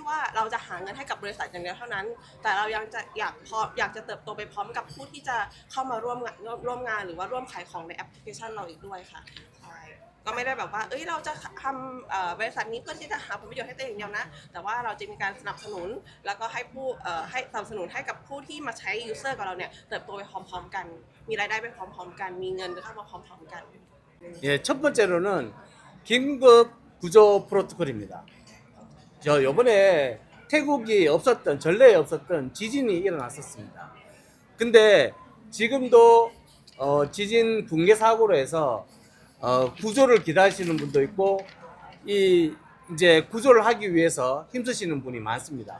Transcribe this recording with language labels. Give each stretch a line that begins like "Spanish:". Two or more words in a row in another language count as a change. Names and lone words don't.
Thai: ว่าเราจะหาเงินให้กับบริษัทอย่างเดียวเท่านั้นแต่เรายังจะอยากจะเติบโตไปพร้อมกับผู้ที่จะเข้ามาร่วมงานหรือว่าร่วมขายของในแอปพลิเคชันเราอีกด้วยค่ะใช่ก็ไม่ได้แบบว่าเราจะทำบริษัทนี้เพื่อที่จะหาผลประโยชน์ให้ตัวเองอย่างเดียวนะแต่ว่าเราจะมีการสนับสนุนแล้วก็ให้สนับสนุนให้กับผู้ที่มาใช้ยูเซอร์กับเราเนี่ยเติบโตไปพร้อมๆกันมีรายได้ไปพร้อมๆกันมีเงินเข้ามาพร้อมๆกัน
Korean: 예, 첫 번째로는 긴급 구조 프로토콜입니다. 저 요번에 태국이 없었던 전례에 없었던 지진이 일어났었습니다. 근데 지금도 지진 붕괴 사고로 해서 구조를 기다리시는 분도 있고 이제 구조를 하기 위해서 힘쓰시는 분이 많습니다.